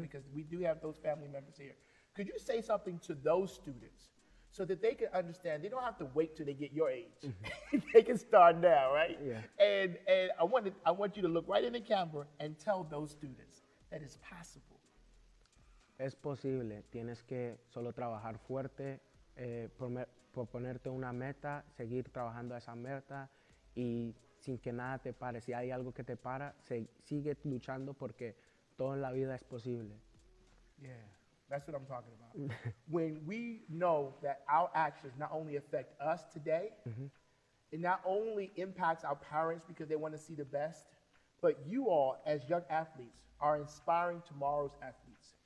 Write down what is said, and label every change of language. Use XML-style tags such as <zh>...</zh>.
<en>Because we do have those family members here. Could you say something to those students so that they can understand they don't have to wait till they get your age? They can start now, right? Yeah. And I want you to look right in the camera and tell those students that it's possible.</en> <es>Es posible. Tienes que solo trabajar fuerte, proponerte una meta, seguir trabajando a esa meta y sin que nada te pare. Si hay algo que te para, sigue luchando porque todo en la vida es posible.</es> <en>Yeah, that's what I'm talking about. When we know that our actions not only affect us today, it not only impacts our parents because they want to see the best, but you all as young athletes are inspiring tomorrow's athletes.</en>